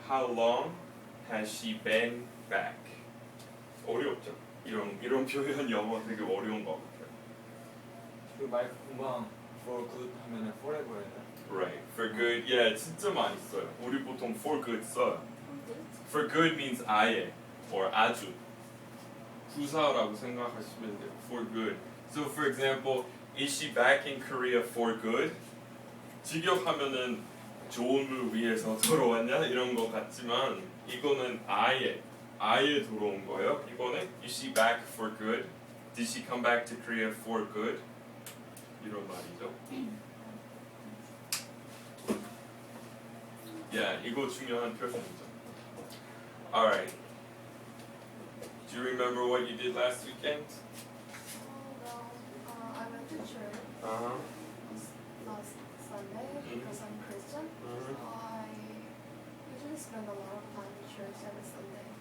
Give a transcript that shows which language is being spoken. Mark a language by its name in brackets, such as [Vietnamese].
[English] How long has she been back? [Korean] 어렵죠? 이런 표현 영어 되게 어려운 거 같아요. 그 마이크 금방 for good 하면은 forever예요. [English] Right. For good. [Korean] Yeah, 진짜 많이 써요. 우리 보통 for good 써요. [English] For good means 아예 or 아주. [Korean] 부사라고 생각하시면 돼요. [English] For good. So for example, is she back in Korea for good? [Korean] 직역하면은 좋음을 위해서 돌아왔냐 이런 거 같지만 이거는 아예 돌아온 거예요. 이번에 [English] is she back for good? Did she come back to Korea for good? [Korean] 이런 말이죠. Yeah, 이거 중요한 표현이죠. [English] Alright. Do you remember what you did last weekend? I went to church Uh-huh. last Sunday because I'm Christian. So I usually spend a lot of time in church every Sunday.